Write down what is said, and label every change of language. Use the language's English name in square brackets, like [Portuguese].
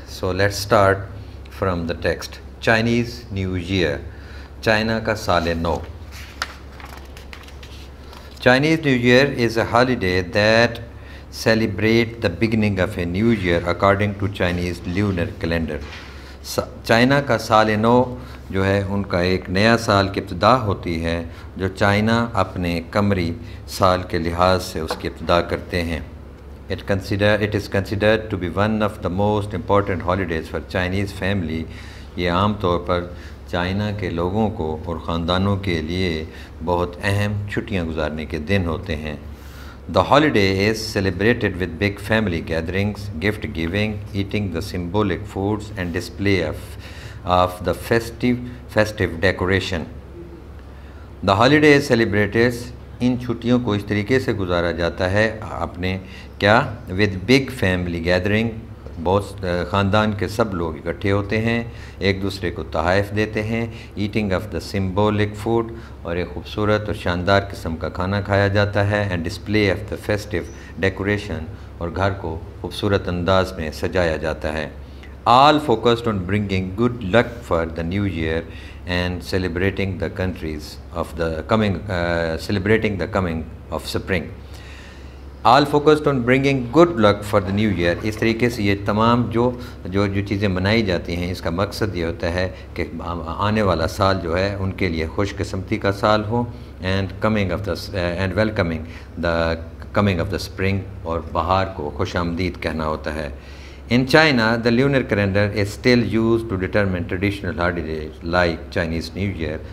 [English] So let's start from the text. Chinese New Year, [Urdu] China ka Saal No. [English] Chinese New Year is a holiday that celebrate the beginning of a new year according to Chinese lunar calendar. [Urdu] China کا سال نو جو ہے ان کا ایک نیا سال کی ابتدا ہوتی ہے جو چائنا اپنے قمری سال کے لحاظ سے اس کی ابتدا کرتے ہیں. [English] It is considered to be one of the most important holidays for Chinese family. [Urdu] یہ عام طور پر چائنا کے لوگوں کو اور خاندانوں کے لیے بہت اہم چھٹیاں گزارنے کے دن ہوتے ہیں. [English] The holiday is celebrated with big family gatherings, gift giving, eating the symbolic foods and display of the festive decoration. The holiday is celebrated, [Urdu] ان چھٹیوں کو اس طریقے سے گزارا جاتا ہے اپنے کیا [English] with big family gathering. [Urdu] بہت خاندان کے سب لوگ اکٹھے ہوتے ہیں, ایک دوسرے کو تحائف دیتے ہیں, [English] eating of the symbolic food, [Urdu] اور ایک خوبصورت اور شاندار قسم کا کھانا کھایا جاتا ہے, [English] and display of the festive decoration, [Urdu] اور گھر کو خوبصورت انداز میں سجایا جاتا ہے. [English] All focused on bringing good luck for the new year and celebrating the countries of the celebrating the coming of spring. All focused on bringing good luck for the new year. [Urdu] اس طریقے سے یہ تمام جو چیزیں منائی جاتی ہیں, اس کا مقصد یہ ہوتا ہے کہ آنے والا سال جو ہے ان کے لیے خوش قسمتی کا سال ہو, [English] and welcoming the coming of the spring, [Urdu] اور بہار کو خوش آمدید کہنا ہوتا ہے. [English] In China, the lunar calendar is still used to determine traditional holidays like Chinese New Year.